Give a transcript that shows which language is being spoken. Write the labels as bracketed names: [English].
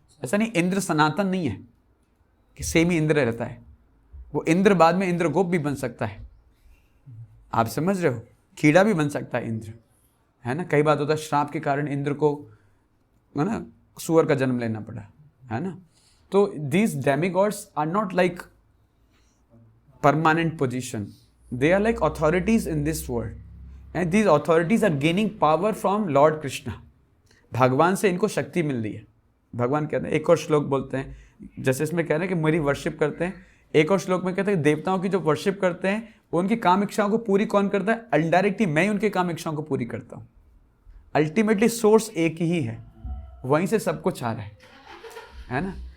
[Hindi] ऐसा नहीं इंद्र सनातन नहीं है कि सेम ही इंद्र रहता है। वो इंद्र बाद में इंद्रगोप भी बन सकता है, आप समझ रहे हो, कीड़ा भी बन सकता है इंद्र, है ना। कई बात होता है श्राप के कारण इंद्र को, है ना, सुअर का जन्म लेना पड़ा, है ना। [English] तो these demigods are not like permanent position, they are like authorities in this world and these authorities are gaining power from Lord Krishna. [Hindi] भगवान से इनको शक्ति मिल रही है। भगवान कहते हैं, एक और श्लोक बोलते हैं, जैसे इसमें कह रहे हैं कि मेरी वर्शिप करते हैं, एक और श्लोक में कहते हैं देवताओं की जो वर्शिप करते हैं उनकी काम इच्छाओं को पूरी कौन करता है, अनडायरेक्टली मैं ही उनके काम इच्छाओं को पूरी करता हूँ। अल्टीमेटली सोर्स एक ही है, वहीं से सब कुछ आ रहा है ना।